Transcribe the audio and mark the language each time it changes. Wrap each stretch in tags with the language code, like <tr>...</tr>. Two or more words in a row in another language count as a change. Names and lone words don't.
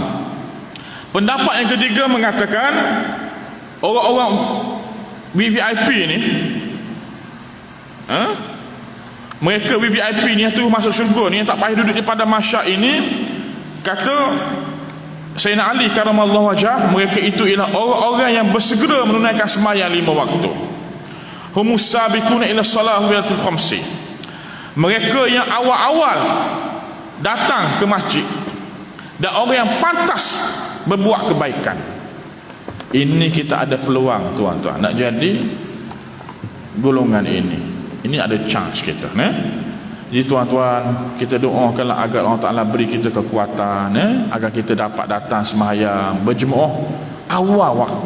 <ms>Pendapat yang ketiga mengatakan orang-orang VVIP ni, mereka VVIP ni yang tu masuk syurga ni, yang tak payah duduk di padang mahsyar ini, kata Sayyidina Ali</ms> <ar>karamallahu wajah,</ar> <ms>mereka itu ialah orang-orang yang bersegera menunaikan sembahyang 5 waktu.</ms> <ar>Humus sabiquna ila salah walatul khamsi.</ar> <ms>Mereka yang awal-awal datang ke masjid dan orang yang pantas berbuat kebaikan. Ini kita ada peluang, tuan-tuan, nak jadi golongan ini. Ini ada chance kita, Jadi tuan-tuan, kita doakanlah agar Allah Ta'ala beri kita kekuatan, agar kita dapat datang sembahyang berjemaah awal waktu.</ms>